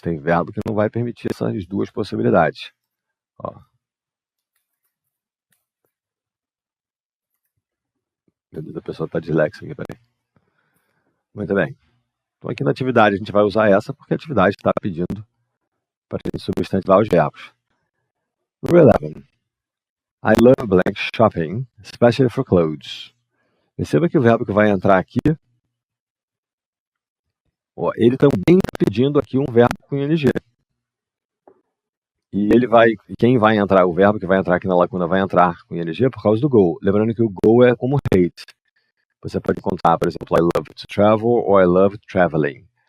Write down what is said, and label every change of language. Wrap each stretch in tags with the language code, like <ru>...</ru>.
<pt>Tem verbo que não vai permitir essas duas possibilidades. Ó. Meu Deus, a pessoa está disléxica aqui, peraí. Muito bem. Então aqui na atividade a gente vai usar essa, porque a atividade está pedindo para a gente substantivar os verbos. Número 11.</pt> <en>I love blank shopping, especially for clothes.</en> <pt>Perceba que o verbo que vai entrar aqui, ó, ele também está pedindo aqui um verbo com ing. E ele vai, quem vai entrar, o verbo que vai entrar aqui na lacuna vai entrar com ing por causa do go. Lembrando que o go é como hate. Você pode encontrar, por exemplo,</pt> <en>I love to travel</en> <pt>ou</pt> <en>I love traveling.</en>